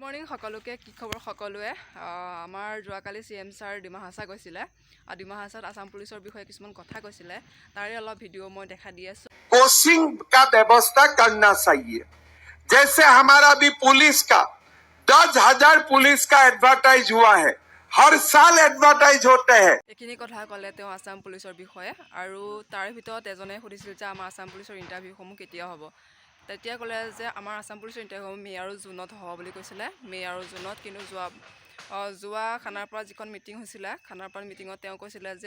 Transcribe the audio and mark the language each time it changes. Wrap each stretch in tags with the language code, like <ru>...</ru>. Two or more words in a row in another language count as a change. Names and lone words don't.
<as>মৰ্নিং সকলোকে কি খবৰ সকলোৱে আমাৰ যোৱাকালি CM ছাৰ ডিমা হাছা গৈছিলে আৰু ডিমা হাছাত আসাম পুলিচৰ বিষয়ে কিছুমান কথা কৈছিলে তাৰে অলপ ভিডিঅ' মই দেখা দি আছো</as> <hi>कोचिंग का व्यवस्था करना चाहिए जैसे हमारा भी पुलिस का 10,000 पुलिस का एडवर्टाइज हुआ है हर साल एडवर्टाइज होते हैं</hi> <as>এইখিনি কথা ক'লে তেওঁ আসাম পুলিচৰ বিষয়ে আৰু তাৰ ভিতৰত এজনে সুধিছিল যে আমাৰ আসাম পুলিচৰ ইণ্টাৰভিউসমূহ কেতিয়া হ'ব তেতিয়া ক'লে যে আমাৰ আসাম পুলিচৰ ইণ্টাৰভিউ মে আৰু জুনত হ'ব বুলি কৈছিলে মে আৰু জুনত কিন্তু যোৱা খানাৰপাৰা যিখন মিটিং হৈছিলে খানাৰপাৰা মিটিঙত তেওঁ কৈছিলে যে</as>